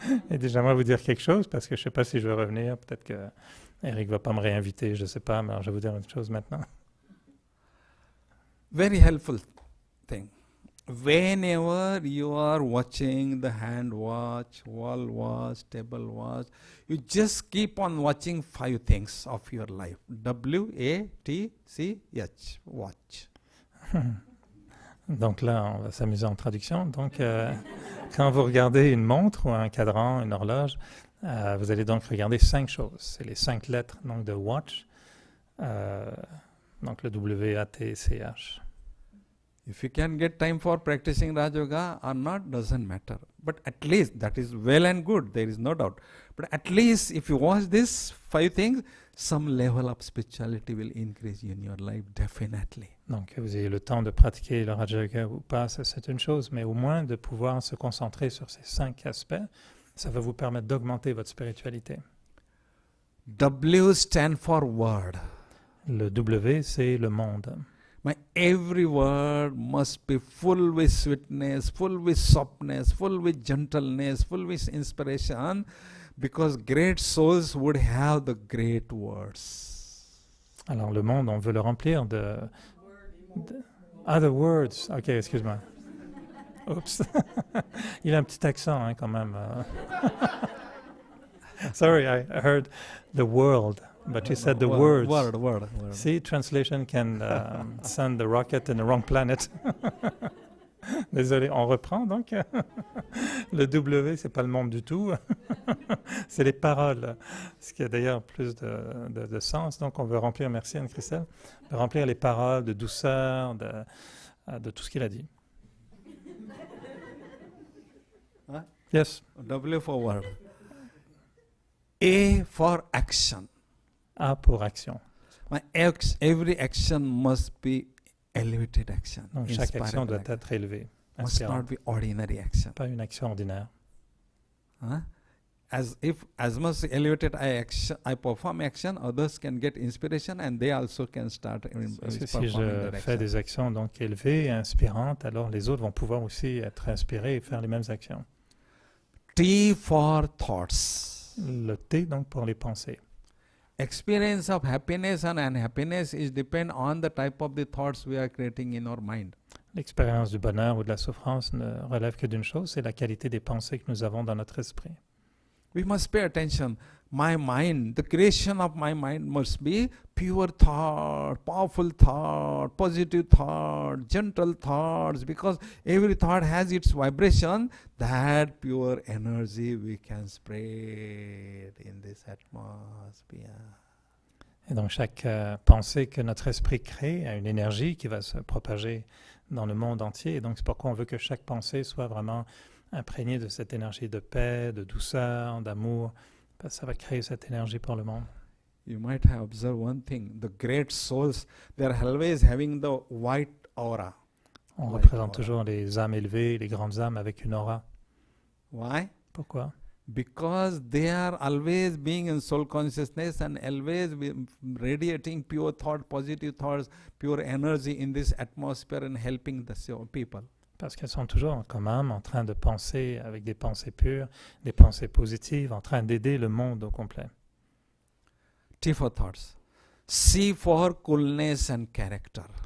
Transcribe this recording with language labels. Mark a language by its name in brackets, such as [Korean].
[French] Et déjà, j'aimerais vous dire quelque chose, parce que je ne sais pas si je vais revenir. Peut-être que Eric ne va pas me réinviter, je ne sais pas, mais alors je vais vous dire une chose maintenant. [English] Very helpful thing. Whenever you are watching the hand watch, wall watch, table watch, you just keep on watching 5 things of your life. W-A-T-C-H, watch. [French] Donc là, on va s'amuser en traduction. Donc, quand vous regardez une montre ou un cadran, une horloge, vous allez donc regarder 5 choses. C'est les 5 lettres donc, de watch, donc le W-A-T-C-H. [English] If you can get time for practicing Raj Yoga or not, doesn't matter. But at least, that is well and good, there is no doubt. But at least if you watch these 5 things, some level of spirituality will increase in your life, definitely. [French] Donc, que vous ayez le temps de pratiquer le Raja Yoga ou pas, ça c'est une chose, mais au moins de pouvoir se concentrer sur ces 5 aspects, ça va vous permettre d'augmenter votre spiritualité. [English] W stand for word. [French] Le W, c'est le monde. [English] My every word must be full with sweetness, full with softness, full with gentleness, full with inspiration, because great souls would have the great words. [French] Alors le monde, on veut le remplir de [English] other words. [French] Ok, excuse-moi. Oups. Il a un petit accent hein, quand même. [English] Sorry, I heard the world. But you said the words. Word. See, translation can send the rocket in the wrong planet. [French] Désolé, on reprend donc. Le W, c'est pas le monde du tout. C'est les paroles. Ce qui a d'ailleurs plus de sens. Donc on veut remplir, merci Anne-Christelle, de remplir les paroles de douceur, de tout ce qu'il a dit. Huh? [English] Yes. W for word. A for action. [French] A pour action. [English] Every action must be elevated action. [French] Donc chaque action doit être élevée. [English] Must not be ordinary action. [French] Pas une action ordinaire. Huh? [English] As much elevated I perform action, others can get inspiration and they also can start performing [French] Si je fais des actions donc élevées, inspirantes, alors les autres vont pouvoir aussi être inspirés et faire les mêmes actions. [English] T for thoughts. [French] Le T donc pour les pensées. [English] Experience of happiness and unhappiness is depend on the type of the thoughts we are creating in our mind. [French] L'expérience du bonheur ou de la souffrance ne relève que d'une chose, c'est la qualité des pensées que nous avons dans notre esprit. [English] We must pay attention. My mind, the creation of my mind must be pure thought, powerful thought, positive thought, gentle thoughts, because every thought has its vibration. That pure energy we can spread in this atmosphere. [French] Et donc chaque pensée que notre esprit crée a une énergie qui va se propager dans le monde entier. Et donc c'est pourquoi on veut que chaque pensée soit vraiment imprégnée de cette énergie de paix, de douceur, d'amour. Parce que ça va créer cette énergie pour le monde. [English] You might have observed one thing. The great souls, they are always having the white aura. [French] On représente toujours les âmes élevées, les grandes âmes avec une aura. [English] Why? [French] Pourquoi? [English] Because they are always being in soul consciousness and always radiating pure thought, positive thoughts, pure energy in this atmosphere and helping the people. [French] Parce qu'elles sont toujours comme âmes en train de penser avec des pensées pures, des pensées positives, en train d'aider le monde au complet. [English] T for thoughts. C for coolness and character.